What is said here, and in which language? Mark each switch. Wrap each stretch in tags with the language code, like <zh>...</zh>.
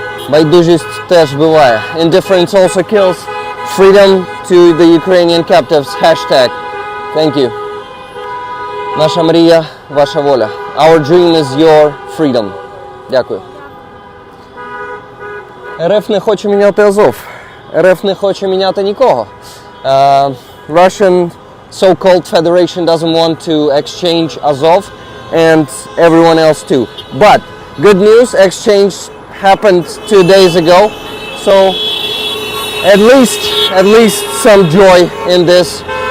<uk>Байдужість теж буває.</uk> <en>Indifference also kills. Freedom to the Ukrainian captives. Hashtag. Thank you.</en> <uk>Наша мрія, ваша воля.</uk> <en>Our dream is your freedom.</en> <uk>Дякую. РФ не хоче міняти Азов. РФ не хоче міняти нікого.</uk> <en>Russian so-called Federation doesn't want to exchange Azov, and everyone else too. But good news, exchange happened 2 days ago. So at least some joy in this.</en>